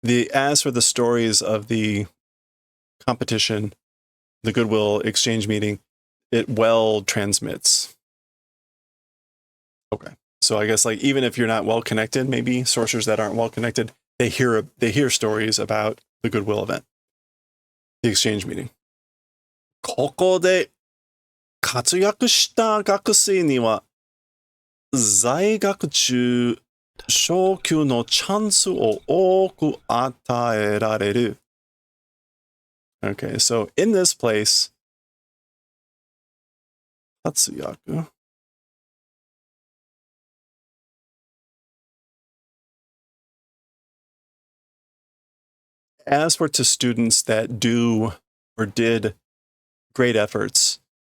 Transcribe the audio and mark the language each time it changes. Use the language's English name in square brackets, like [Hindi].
[English] As for the stories of the competition, the goodwill exchange meeting, it well transmits. Okay. So I guess like even if you're not well connected, maybe sorcerers that aren't well connected, they hear stories about the goodwill event, the exchange meeting. [Japanese] ここで活躍した学生には在学中昇級のチャンスを多く与えられる。 [English] Okay, so in this place, 活躍 as for to students that do or did great efforts,